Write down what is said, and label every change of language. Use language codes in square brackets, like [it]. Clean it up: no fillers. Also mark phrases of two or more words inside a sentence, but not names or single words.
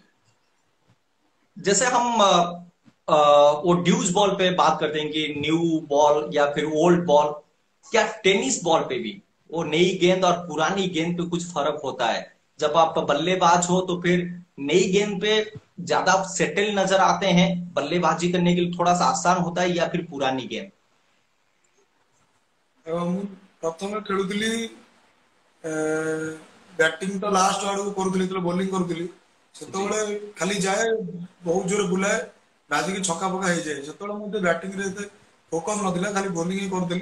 [hi] जैसे हम वो [en] deuce ball [hi] पे बात करते हैं कि [en] new ball [hi] या फिर [en] old ball, [hi] क्या टेनिस बॉल पे भी वो नई गेंद और पुरानी गेंद पे कुछ फर्क होता है? जब आप बल्लेबाज हो तो फिर नई गेंद पे ज्यादा सेटल नजर आते हैं, बल्लेबाजी करने के लिए थोड़ा सा आसान होता है, या फिर पुरानी गेंद? [or] ମୁଁ ପ୍ରଥମେ ଖେଳୁଥିଲି, ବ୍ୟାଟିଂ ତ ଲାଷ୍ଟ ଆଡକୁ କରୁଥିଲି, ଯେତେବେଳେ ବୋଲିଂ କରୁଥିଲି [hi] जी [or] ସେତେବେଳେ ଖାଲି ଯାଏ, ବହୁତ ଜୋରେ ବୁଲାଏ, ବାଜିକି ଛକା ଫକା ହେଇଯାଏ। ସେତେବେଳେ ମୁଁ ବ୍ୟାଟିଂରେ ଏତେ ଫୋକସ୍ ନଥିଲା, ଖାଲି ବୋଲିଂ ହିଁ କରୁଥିଲି।